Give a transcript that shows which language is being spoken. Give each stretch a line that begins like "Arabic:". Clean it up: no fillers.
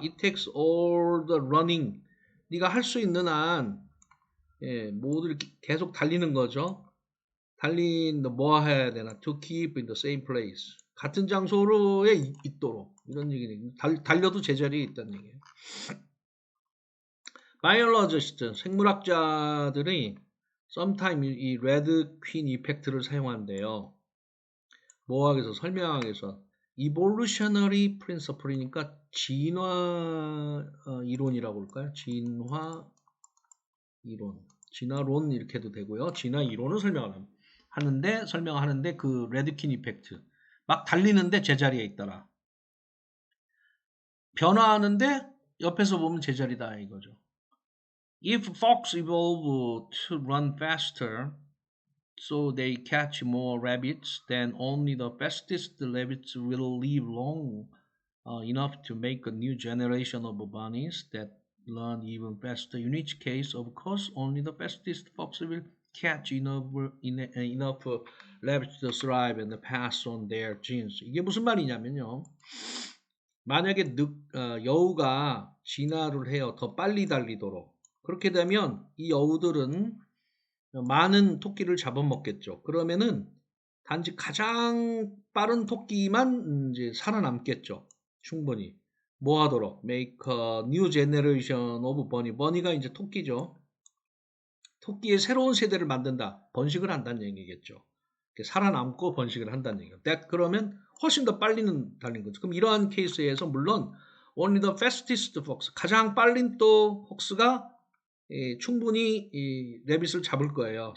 English: It takes all the running.
Korean: 네가 할 수 있는 한 모두 계속 달리는 거죠. 뭐 해야 되나?
English: To keep in the same place.
Korean: 같은 장소로에 있도록. 이런 얘기는 달려도 제자리에 있다는 얘기예요. 바이올로지스트, 생물학자들이 sometimes 이 레드 퀸 이펙트를 사용한대요. 뭐하기 위해서? 설명하기 위해서. evolutionary principle이니까 진화 이론이라고 볼까요? 진화 이론, 진화론 이렇게 해도 되고요. 진화 이론을 설명하는데 그 레드킨 이펙트, 막 달리는데 제자리에 있더라. 변화하는데 옆에서 보면 제자리다 이거죠.
English: If fox evolve to run faster, so they catch more rabbits, then only the fastest rabbits will live long enough to make a new generation of bunnies that run even faster. In which case, of course, only the fastest fox will catch enough rabbits to thrive and pass on their genes.
Korean: 이게 무슨 말이냐면요. 만약에 여우가 진화를 해요. 더 빨리 달리도록. 그렇게 되면 이 여우들은 많은 토끼를 잡아먹겠죠. 그러면은 단지 가장 빠른 토끼만 이제 살아남겠죠. 충분히. 뭐 하도록?
English: Make a new generation of bunny.
Korean: bunny가 이제 토끼죠. 토끼의 새로운 세대를 만든다. 번식을 한다는 얘기겠죠. 살아남고 번식을 한다는 얘기죠. 그러면 훨씬 더 빨리는 달린 거죠. 그럼 이러한 케이스에서 물론
English: only the fastest fox,
Korean: 가장 빠른 또 폭스가 충분히 레빗을 잡을 거예요.